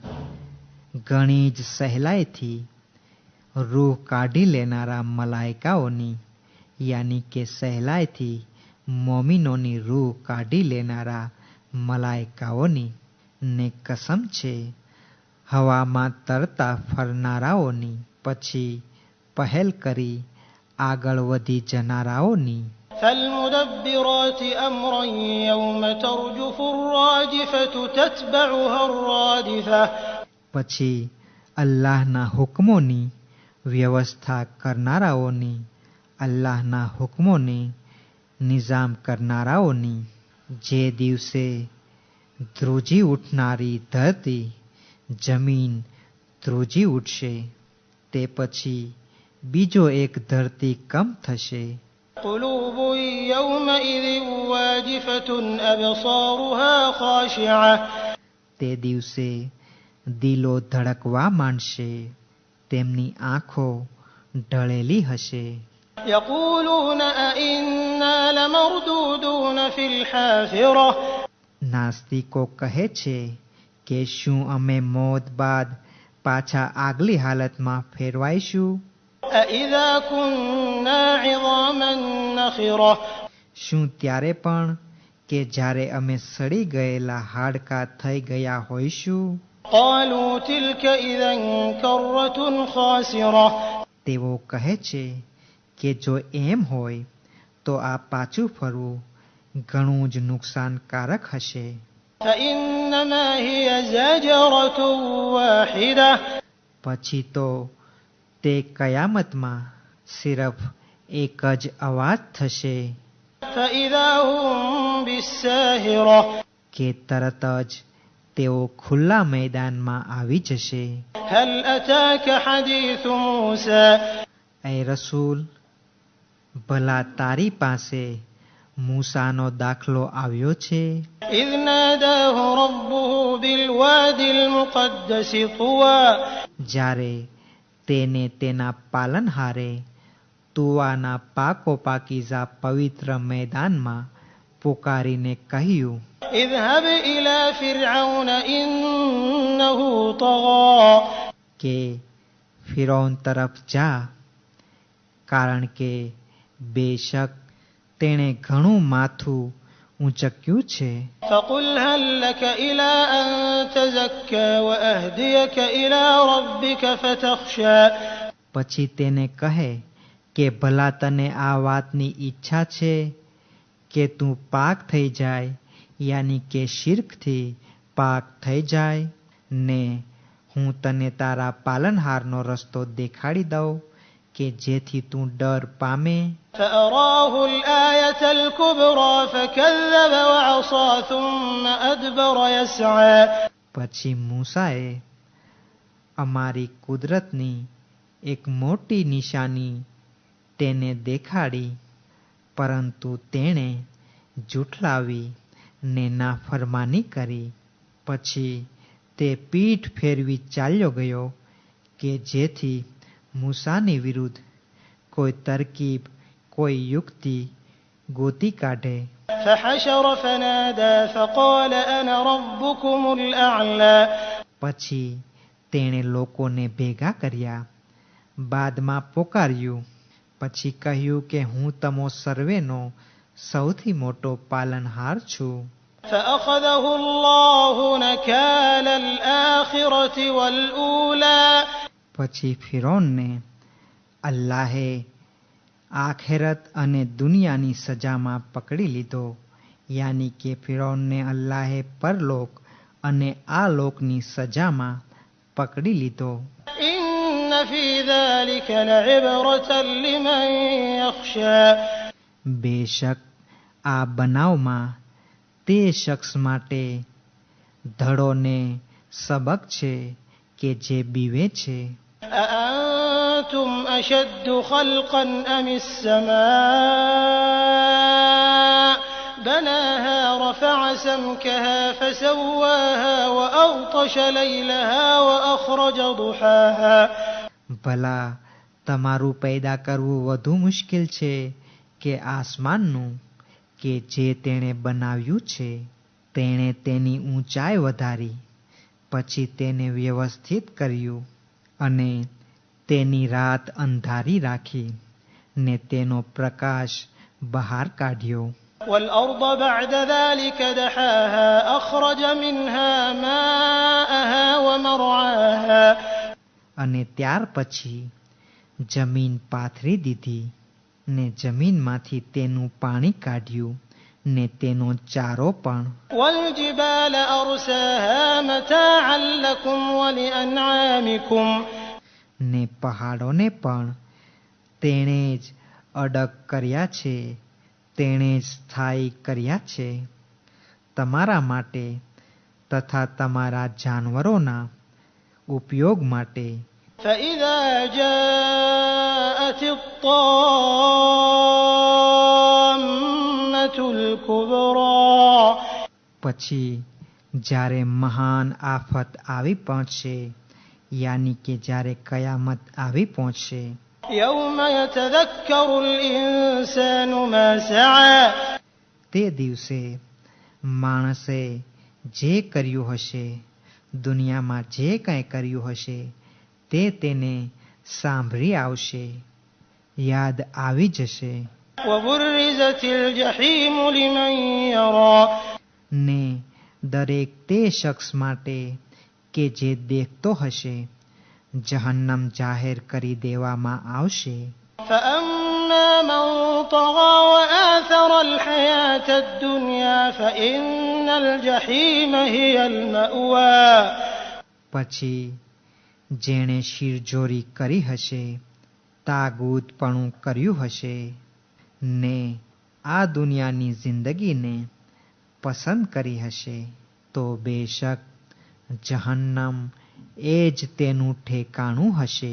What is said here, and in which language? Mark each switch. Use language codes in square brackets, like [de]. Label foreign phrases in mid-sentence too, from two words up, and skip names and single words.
[gu] ઘણી જ સહેલાઈથી રૂહ કાઢી લેનારા મલાઈકાઓની, યાની કે સહેલાઈથી મોમિનોની રૂહ કાઢી લેનારા મલાઈકાઓની, ને કસમ છે હવામાં તરતા ફરનારાઓની, પછી પહેલ કરી આગળ વધી જનારાઓની। [ar] فالمدبرات أمرا يوم ترجف الراجفة تتبعها الرادفة। [gu] પછી અલ્લાહના હુકમોની વ્યવસ્થા કરનારાઓની, અલ્લાહના હુકમોની નિઝામ કરનારાઓની, જે દિવસે ધ્રુજી ઉઠનારી ધરતી, જમીન ધ્રુજી ઉઠશે, તે પછી બીજો એક ધરતી કંપ થશે। [ar] قلوب يومئذ واجفة أبصارها خاشعة। [gu] તે દિવસે દિલો ધડકવા માંડશે, તેમની આંખો ઢળેલી હશે। [ar] يقولون أئنا لمردودون في الحافرة। [gu] નાસ્તિકો કહે છે કે શું અમે મોત બાદ પાછા આગલી હાલતમાં ફેરવાઈશું? [ar] أئذا كنا عظاما نخرة। [gu] શું ત્યારે પણ કે જ્યારે અમે સડી ગયેલા હાડકાં થઈ ગયા હોઈશું? [ar] قالوا تلك إذا كرة خاسرة। [gu] તેઓ કહે છે કે જો એમ હોય તો આ પાછું ફરવું ઘણું જ નુકસાનકારક હશે। [ar] فإنما هي زجرة واحدة। [gu] પછી તો તે કયામતમાં સિર્ફ એક જ અવાજ થશે [ar] فإذا هم بالساهرة۔ [gu] કે તરત જ તેઓ ખુલ્લા મેદાનમાં આવી જશે। [ar] هل أتاك حديث موسى؟ [gu] એ રસૂલ, ભલા તારી પાસે મૂસાનો દાખલો આવ્યો છે? [ar] إذ ناداه ربه بالوادي المقدس طوى۔ [gu] જ્યારે તેને તેના પાલનહારે તુવાના પાકો પાકીઝા પવિત્ર મેદાનમાં પુકારીને કહ્યું, [ar] اذهب إلى فرعون إنه طغى۔ [gu] કે ફિરૌન તરફ જા, કારણ કે બેશક તેણે ઘણું માથું ઊંચક્યું છે। [ar] فقل هل لك إلى أن تزكى وأهديك إلى ربك فتخشى۔ [gu] પછી તેને કહે કે ભલા તને આ વાતની ઈચ્છા છે કે તું પાક થઈ જાય, યાની કે શિર્કથી પાક થઈ જાય, ને હું તને તારા પાલનહારનો રસ્તો દેખાડી દઉં કે જેથી તું ડર પામે। [ar] فأراه الآية الكبرى فكذب وعصى ثم أدبر يسعى۔ [gu] પછી મૂસાએ અમારી કુદરતની એક મોટી નિશાની તેને દેખાડી, પરંતુ તેણે જૂઠલાવી ને નાફરમાની કરી। પછી તે પીઠ ફેરવી ચાલ્યો ગયો કે જેથી મૂસાની વિરુદ્ધ કોઈ તરકીબ, કોઈ યુક્તિ ગોતી કાઢે। [ar] فحشر فنادى فقال أنا ربكم الأعلى۔ [gu] પછી તેણે લોકોને ભેગા કર્યા, બાદમાં પોકાર્યું, પછી કહ્યું કે હું તમો સર્વેનો સૌથી મોટો પાલનહાર છું। [ar] فأخذه الله نكال الآخرة والأولى۔ [gu] પછી ફિરૌનને અલ્લાહે આખેરત અને દુનિયાની સજામાં પકડી લીધો, યાની કે ફિરૌનને અલ્લાહે પરલોક અને આ લોકની સજામાં પકડી લીધો. [ar] إن في ذلك لعبرة لمن يخشى [gu] બેશક આ બનાવમાં તે શખ્સ માટે ધડો ને સબક છે કે જે બીવે છે. [ar] أأنتم أشد خلقا أم السماء بناها رفع سمكها فسواها وأغطش ليلها وأخرج ضحاها [gu] ભલા તમારું પેદા કરવું વધુ મુશ્કેલ છે કે આસમાનનું, કે જે તેણે બનાવ્યું છે. તેણે તેની ઊંચાઈ વધારી, પછી તેને વ્યવસ્થિત કર્યું અને તેની રાત અંધારી રાખી ને તેનો પ્રકાશ બહાર કાઢ્યો. [ar] والأرض بعد ذلك دحاها أخرج منها ماءها ومرعاها [gu] અને ત્યાર પછી જમીન પાથરી દીધી ને જમીનમાંથી તેનું પાણી કાઢ્યું ને તેનો ચારો પણ. [ar] والجبال أرساها متاعا لكم ولأنعامكم [gu] ને પહાડોને પણ તેણે જ અડગ કર્યા છે, તેણે જ સ્થાયી કર્યા છે તમારા માટે તથા તમારા જાનવરોના ઉપયોગ માટે. [ar] فإذا جاءت الطامة الكبرى [gu] પછી જ્યારે મહાન આફત આવી પહોંચશે, યાની કે જ્યારે કયામત આવી પહોંચશે. [ar] يوم يتذكر الإنسان ما سعى [gu] તે દિવસે માણસે જે કર્યું હશે, દુનિયામાં જે કાંઈ કર્યું હશે તે તેને સાંભળી આવશે, યાદ આવી જશે. [ar] وبرزت الجحيم لمن يرى [gu] ને દરેક તે શખ્સ માટે કે જે દેખતો હશે જહન્નમ જાહેર કરી દેવામાં આવશે. [ar] فأما من طغى وآثر الحياة الدنيا فإن الجحيم هي المأوى [gu] પછી જેણે શિરજોરી કરી હશે, તાગૂતપણું કર્યું હશે ને આ દુનિયાની જિંદગીને પસંદ કરી હશે, તો બેશક જહન્નમ એ જ તેનું ઠેકાણું હશે.